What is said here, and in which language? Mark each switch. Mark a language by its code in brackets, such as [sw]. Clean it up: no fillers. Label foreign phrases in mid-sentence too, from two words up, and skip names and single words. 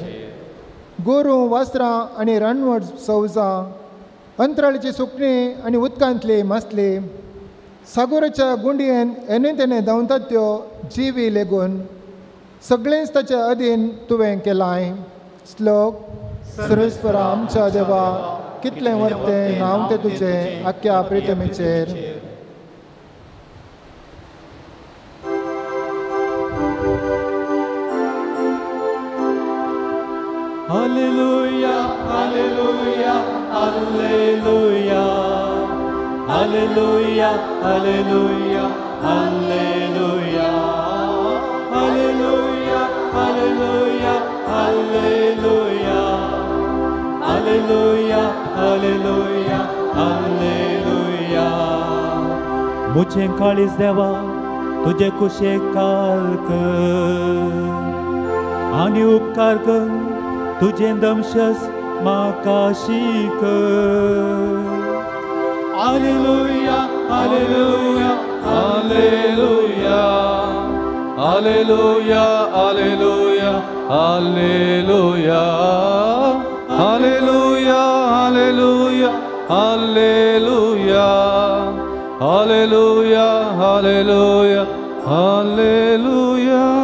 [kok] गोरू, वासरां आनी रानवट सवजां, अंतराळीची सुकणीं आनी उदकांतली मासली, सागराच्या गुंडयेन एने तेने धांवतात त्यो जिवी लेगून सगळेंच ताच्या अधीन तुवें केलाय. श्लोक. सर्वेस्परा आमच्या देवा, कितलें वर्तें नांव तें तुजें अख्ख्या पृथ्वीचेर. हालेलुया, हालेलुया, हालेलुया, हालेलुया, हालेलुया, हालेलुया, हालेलुया, हालेलुया, हालेलुया, हालेलुया, हालेलुया, हालेलुया. मुझे काळीज देवा, तुझे कुशेक काल कर आनी उपकार कर, तुझें दमशस म्हाका शीक. हालेलुया, हालेलुया, हालेलुया, हालेलुया, हालेलुया, हालेलुया, हालेलुया, हालेलुया, हालेलुया, हालेलुया, हालेलुया, हालेलुया.